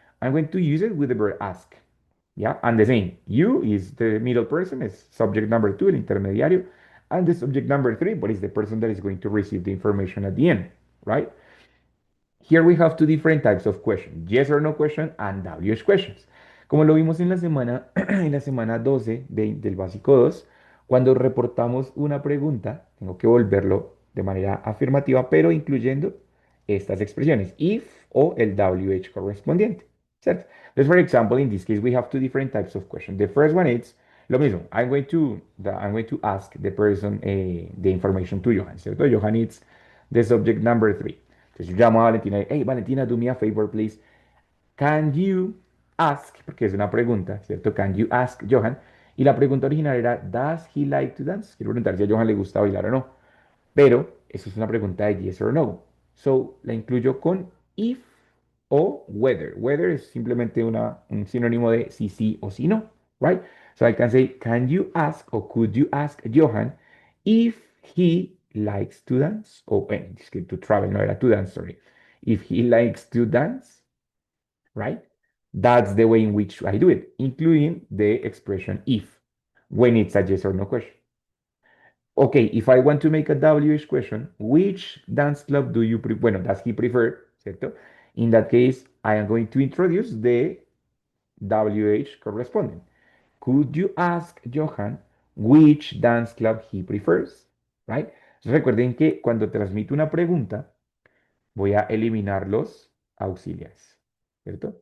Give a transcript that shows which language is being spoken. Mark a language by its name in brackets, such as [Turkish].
[English] I'm going to use it with the verb ask. Yeah, and the same. You is the middle person, is subject number two, [Spanish] el intermediario, [English] and the subject number three, but is the person that is going to receive the information at the end, right? Here we have two different types of questions, yes or no question and WH questions. [Spanish] Como lo vimos en la semana, en la semana 12 del básico 2, cuando reportamos una pregunta, tengo que volverlo de manera afirmativa, pero incluyendo estas expresiones, if o el WH correspondiente, ¿cierto? [English] Entonces, for example, in this case, we have two different types of questions. The first one is, [Spanish] lo mismo, [English] I'm going to ask the person the information to Johan, ¿cierto? Johan is the subject number three. [Spanish] Entonces yo llamo a Valentina y, hey, Valentina, [English] do me a favor, please. Can you ask, [Spanish] porque es una pregunta, ¿cierto? [English] Can you ask Johan? [Spanish] Y la pregunta original era, [English] does he like to dance? [Spanish] Quiero preguntar si a Johan le gusta bailar o no. Pero eso es una pregunta de [English] yes or no. [Spanish] So la incluyo con if o whether. Whether es simplemente un sinónimo de si sí o si no, right? [English] So I can say, can you ask or could you ask Johan if he likes to dance? [Spanish] O bueno, es que to travel no era to dance, [English] sorry. If he likes to dance, right? That's the way in which I do it, including the expression if, when it's a yes or no question. Okay, if I want to make a WH question, which dance club do you prefer? [Spanish] Bueno, [English] does he prefer, [Spanish] ¿cierto? [English] In that case, I am going to introduce the WH corresponding. Could you ask Johan which dance club he prefers? Right? [Spanish] Entonces recuerden que cuando transmito una pregunta, voy a eliminar los auxiliares, ¿cierto?